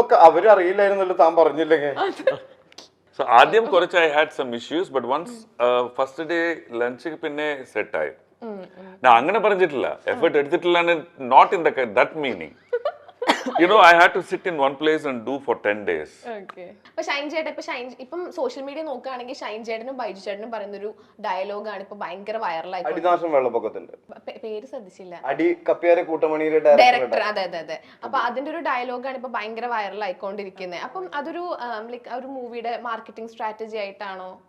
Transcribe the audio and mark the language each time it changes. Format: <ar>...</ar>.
<ml>അവര് അറിയില്ലായിരുന്നല്ലോ താൻ പറഞ്ഞില്ലെങ്കിൽ.</ml> <en>So</en> <ml>ആദ്യം കുറച്ച്</ml> <en>I had some issues, but once first day lunch</en> <ml>പിന്നെ സെറ്റ് ആയി. ഞാൻ അങ്ങനെ പറഞ്ഞിട്ടില്ല, എഫേർട്ട് എടുത്തിട്ടില്ല,</ml> <en>not in that meaning. You know, I had to sit in one place and do for 10 days. Okay.</en> <ml>But Shine ചേട്ടൻ ഇപ്പം സോഷ്യൽ മീഡിയ നോക്കുകയാണെങ്കിൽ ഷൈൻ ചേട്ടനും ബൈജു ചേട്ടനും പറയുന്നൊരു ഡയലോഗാണ് ഇപ്പൊ ഭയങ്കര വൈറലായി. അടിനാശം വെള്ളപ്പൊക്കത്തിന്റെ പേര് ശ്രദ്ധിച്ചില്ല. അടി കപ്പിയാരെ കൂട്ടമണിയുടെ ഡയറക്ടർ. അതെ. അപ്പൊ അതിന്റെ ഒരു ഡയലോഗാണ് ഇപ്പൊ ഭയങ്കര വൈറലായിക്കൊണ്ടിരിക്കുന്നത്. അപ്പം അതൊരു ഒരു മൂവിയുടെ മാർക്കറ്റിംഗ് സ്ട്രാറ്റജി ആയിട്ടാണോ?</ml>